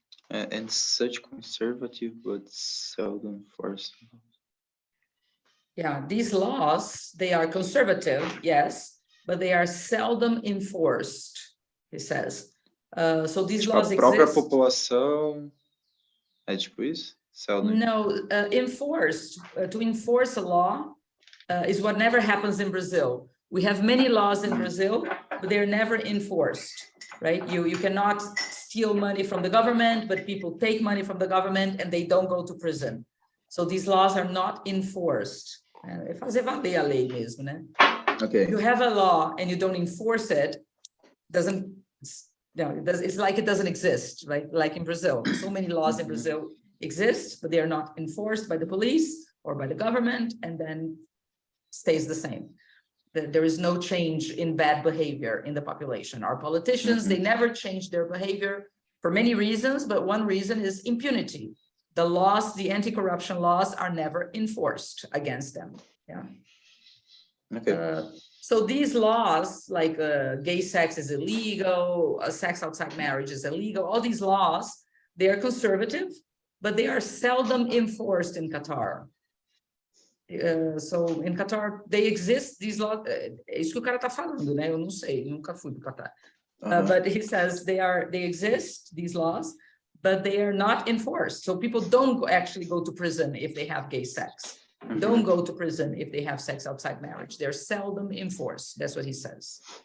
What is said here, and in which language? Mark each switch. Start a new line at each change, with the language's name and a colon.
English: And such conservative but seldom enforced. Yeah, these laws, they are conservative, yes, but they are seldom enforced, he says. So these laws exist.
Portuguese: A própria população é tipo isso?
English: Seldom. No, enforced. To enforce a law is what never happens in Brazil. We have many laws in Brazil, but they're never enforced, right? You cannot steal money from the government, but people take money from the government and they don't go to prison. So these laws are not enforced.
Portuguese: É fazer valer a lei mesmo, né?
English: Okay. You have a law and you don't enforce it, it's like it doesn't exist, right? Like in Brazil, so many laws in Brazil exist, but they are not enforced by the police or by the government, and then stays the same. There is no change in bad behavior in the population. Our politicians, they never change their behavior for many reasons, but one reason is impunity. The laws, the anti-corruption laws are never enforced against them. Yeah. Okay. So these laws, like gay sex is illegal, sex outside marriage is illegal, all these laws, they are conservative, but they are seldom enforced in Qatar. So in Qatar, they exist, these laws,
Portuguese: é isso que o cara tá falando, né? Eu não sei, nunca fui para Qatar.
English: But he says they exist, these laws, but they are not enforced. So people don't actually go to prison if they have gay sex. don't go to prison if they have sex outside marriage. They're seldom enforced. That's what he says.